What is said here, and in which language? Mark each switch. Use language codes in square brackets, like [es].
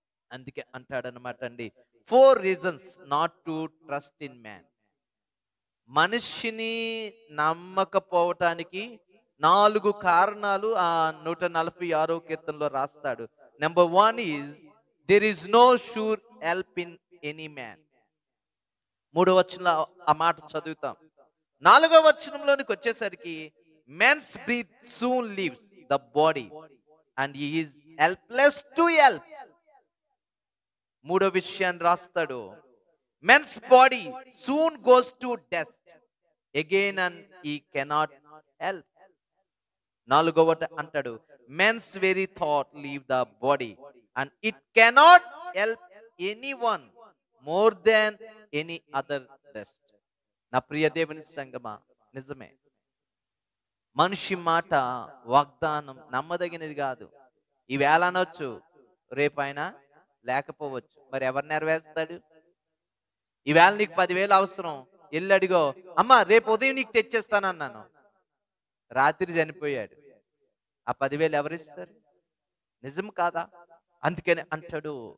[te] అందుకే అంటాడనమాట అండి, [en] 4 reasons not to trust in man. [te] మనిషిని నమ్మకపోవటానికి 4 కారణాలు ఆ 146వ కీర్తనలో రాస్తాడు. [en] Number 1 is there is no sure help in any man. [te] 3వ వచనంలో ఆ మాట చదువుతాం. 4వ వచనంలోనికి వచ్చేసరికి [en] men's breath soon leaves the body and he is helpless to help. [te] 3వ విషయాన్ని రాస్తాడు, [en] men's body soon goes to death again and he cannot help. [te] 4వ అంటాడు, [en] men's very thought leave the body and it cannot help anyone more than any other rest. [te] నా ప్రియ దేవుని సంగమా, నిజమే, మనిషి మాట వాగ్దానం నమ్మదగినది కాదు. ఈవేళ అనొచ్చు, రేపైనా లేకపోవచ్చు. మరి ఎవరు నెరవేరుస్తాడు? ఈవేళ నీకు 10,000 అవసరం, వెళ్ళి అడిగో, అమ్మ రేపు ఉదయం నీకు తెచ్చేస్తానన్నాను, రాత్రి చనిపోయాడు, ఆ 10,000 ఎవరిస్తారు? నిజం కాదా? అందుకని అంటాడు.